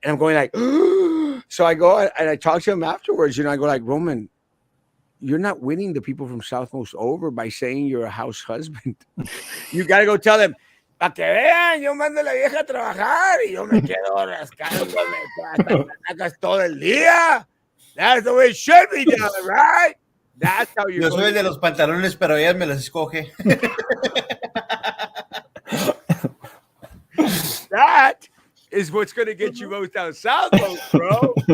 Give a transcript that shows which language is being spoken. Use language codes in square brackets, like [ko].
[en] And I'm going like, so I go and I talk to him afterwards. I go like, Roman, you're not winning the people from Southmost over by saying you're a house husband. You got to go tell them, [es] para que vean, yo mando a la vieja a trabajar y yo me quedo rascándome hasta que sacas todo el día. [en] That's the way it should be done, right? That's how you're [es] Yo soy el [en] going [es] de los pantalones, pero ella me los escoge. [en] That is what's going to get you votes down Southmost, bro.